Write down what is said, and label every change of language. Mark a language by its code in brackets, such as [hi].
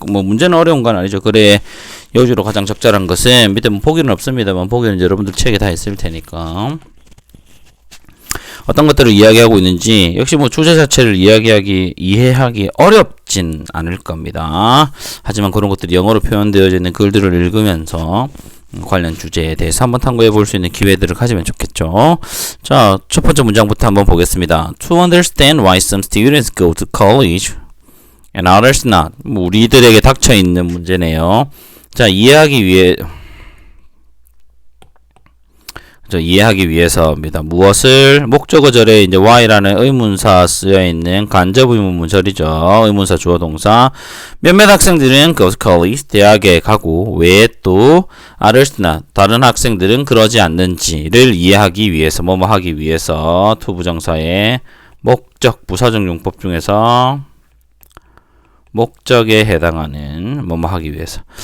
[ko] 뭐 문제는 어려운 건 아니죠. 그래 여주로 가장 적절한 것은 밑에 뭐 보기는 없습니다만 보기는 여러분들 책에 다 있을 테니까 어떤 것들을 이야기하고 있는지 역시 뭐 주제 자체를 이해하기 어렵진 않을 겁니다. 하지만 그런 것들이 영어로 표현되어져 있는 글들을 읽으면서 관련 주제에 대해서 한번 탐구해 볼 수 있는 기회들을 가지면 좋겠죠. 자, 첫 번째 문장부터 한번 보겠습니다. [en] To understand why some students go to college and others not. [ko] 우리들에게 닥쳐 있는 문제네요. 자, 이해하기 위해서입니다. 무엇을 목적어절에 이제 why라는 의문사 쓰여 있는 간접 의문문절이죠. 의문사 주어 동사. 몇몇 학생들은 [en] go to college [ko] 대학에 가고 왜 또 others나 다른 학생들은 그러지 않는지를 이해하기 위해서 뭐뭐 하기 위해서 to 부정사의 목적 부사적 용법 중에서 목적에 해당하는 뭐뭐 하기 위해서.